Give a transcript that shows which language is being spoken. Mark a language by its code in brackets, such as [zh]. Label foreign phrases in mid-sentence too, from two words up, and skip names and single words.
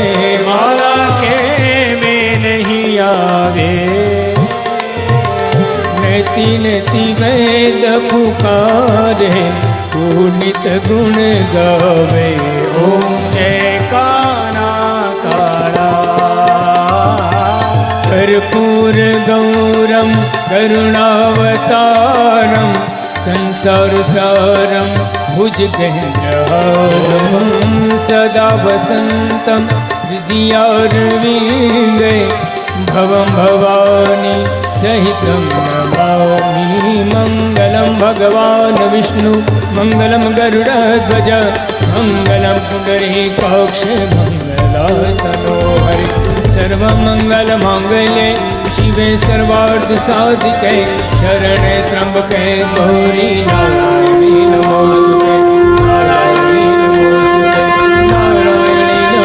[hi] माला के में नहीं आवे नति नति वेद पुकारे तू नित गुण गावे ओम जय काना काना [sa] कर्पूर गौरम करुणावतारम संसार सारम भुजगेन्द्रहारम सदा वसंतम हृदयारविन्दे भवं भवानी सहितं नमामि मंगलम भगवान विष्णु मंगलम गरुड़ध्वज मंगलम पुंडरीकाक्ष मंगलातनो हरि सर्वमंगल मांगल्ये शिवे सर्वार्थ साधिके शरणे त्र्यंबके गौरी नारायणी नमोस्तुते नारायणी नमोस्तुते नारायणी